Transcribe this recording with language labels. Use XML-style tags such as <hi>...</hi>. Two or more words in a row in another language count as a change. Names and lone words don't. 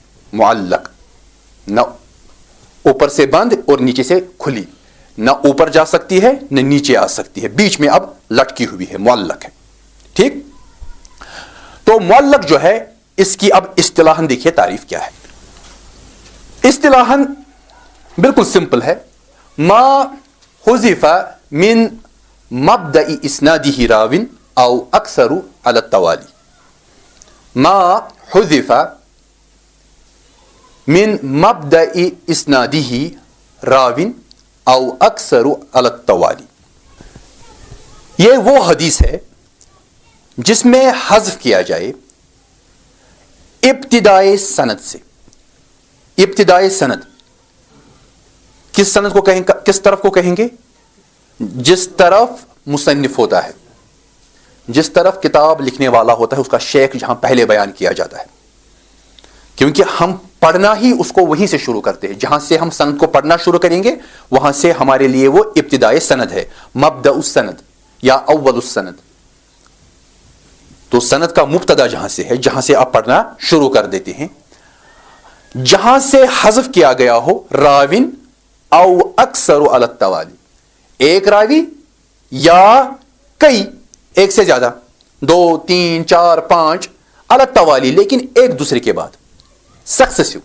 <ur>معلق نہ اوپر سے بند اور نیچے سے کھلی، نہ اوپر جا سکتی ہے نہ نیچے آ سکتی ہے، بیچ میں اب لٹکی ہوئی ہے، معلق ہے. ٹھیک. تو معلق جو ہے اس کی اب اصطلاحاً دیکھیے تعریف کیا ہے. اصطلاحاً بالکل سمپل ہے،</ur> <ar>ما حذف من مبدأ اسنادہ راو او اکثر علی التوالی. ما حذف من مبدأ اسناده راو او اکثر علی التوالی.</ar> <ur>یہ وہ حدیث ہے جس میں حذف کیا جائے ابتدائے سند سے. ابتدائے سند کس سند کو کہیں، کس طرف کو کہیں گے؟ جس طرف مصنف ہوتا ہے، جس طرف کتاب لکھنے والا ہوتا ہے، اس کا شیخ جہاں پہلے بیان کیا جاتا ہے. کیونکہ ہم پڑھنا ہی اس کو وہیں سے شروع کرتے ہیں. جہاں سے ہم سند کو پڑھنا شروع کریں گے وہاں سے ہمارے لیے وہ ابتدائے سند ہے،</ur> <ar>مبدأ السند یا اول السند.</ar> <ur>تو سند کا مبتدا جہاں سے ہے، جہاں سے آپ پڑھنا شروع کر دیتے ہیں، جہاں سے حذف کیا گیا ہو</ur> <ar>راوین او اکثر علی التوالی،</ar> <ur>ایک راوی یا کئی، ایک سے زیادہ، 2 3 4 5</ur> <ar>علی التوالی،</ar> <ur>لیکن ایک دوسرے کے بعد سکسیسو.</ur>